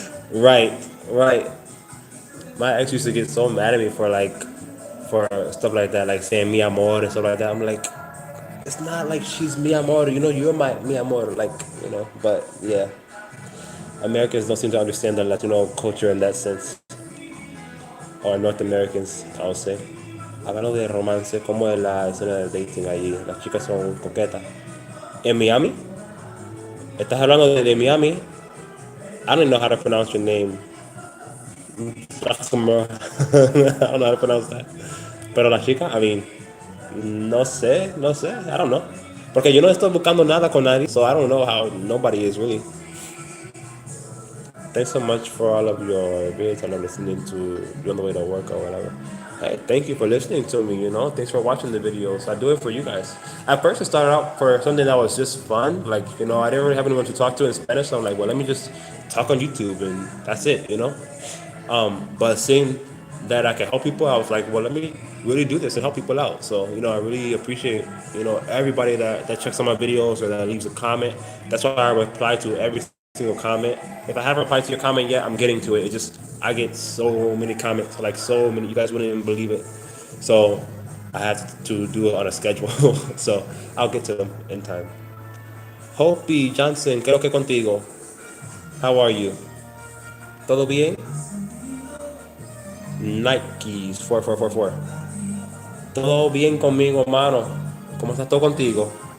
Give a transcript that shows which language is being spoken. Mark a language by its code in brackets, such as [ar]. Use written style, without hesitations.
[en] Right, right. My ex used to get so mad at me for stuff like that, like saying mi amor and stuff like that. I'm like, it's not like she's mi amor, you're my mi amor, But yeah, Americans don't seem to understand the Latino culture in that sense, or North Americans, I would say. [es] Hablando de romance, ¿cómo es la escena de dating allí? Las chicas son coquetas. En Miami, estás hablando de Miami. [en] I don't know how to pronounce your name. I don't know how to pronounce that. [es] Pero la chica, no sé, [en] I don't know. [es] Porque yo no estoy buscando nada con nadie, [en] so I don't know how nobody is really. Thanks so much for all of your videos and listening to you on the way to work or whatever. Hey, thank you for listening to me. Thanks for watching the videos. I do it for you guys. At first, it started out for something that was just fun. Like, I didn't really have anyone to talk to in Spanish, so I'm like, well, let me just talk on YouTube, and that's it. But seeing that I can help people, I was like, well, let me really do this and help people out. So, I really appreciate, everybody that checks on my videos or that leaves a comment. That's why I reply to every single comment. If I haven't replied to your comment yet, I'm getting to it. I get so many comments, like so many, you guys wouldn't even believe it. So I have to do it on a schedule. So I'll get to them in time. [es] Hopi Johnson, ¿qué es lo que contigo? [en] How are you? [es] ¿Todo bien? Nikes 4444. Todo bien conmigo, hermano. ¿Cómo estás todo contigo?